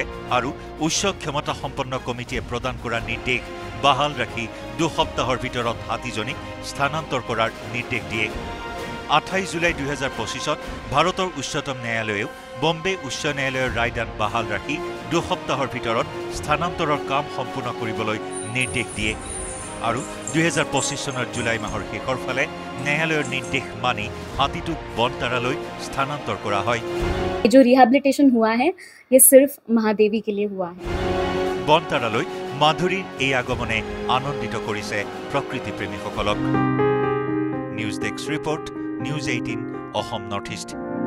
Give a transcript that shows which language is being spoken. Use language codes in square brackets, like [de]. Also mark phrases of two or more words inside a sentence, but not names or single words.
[as] আৰু উচ্চ ক্ষমতা সম্পন্ন কমিটিয়ে প্ৰদান কৰা নিৰ্দেশ বাহাল ৰাখি ২ সপ্তাহৰ ভিতৰত হাতীজনীক স্থানান্তৰ কৰাৰ নিৰ্দেশ দিয়ে ২৮ জুলাই ২০২৫ত ভাৰতৰ উচ্চতম ন্যায়ালয়েও বম্বে উচ্চ ন্যায়ালয়ৰ ৰায়দান বাহাল ৰাখি ২ সপ্তাহৰ ভিতৰত স্থানান্তৰৰ কাম সম্পূৰ্ণ কৰিবলৈ নিৰ্দেশ দিয়ে আৰু ২০২৫ চনৰ জুলাই মাহৰ শেষৰ ফালে ন্যায়ালয়ৰ নিৰ্দেশ মানি হাতীটোক বনতাৰালৈ স্থানান্তৰ কৰা হয় [hi] जो रिहैबिलिटेशन हुआ है ये सिर्फ महादेवी के लिए हुआ है [as] বনতাৰালৈ মাধুৰীৰ এই আগমনে আনন্দিত কৰিছে প্ৰকৃতিপ্ৰেমীসকলক [en] News desk report [as] নিউজ 18 অসম নৰ্থ ইষ্ট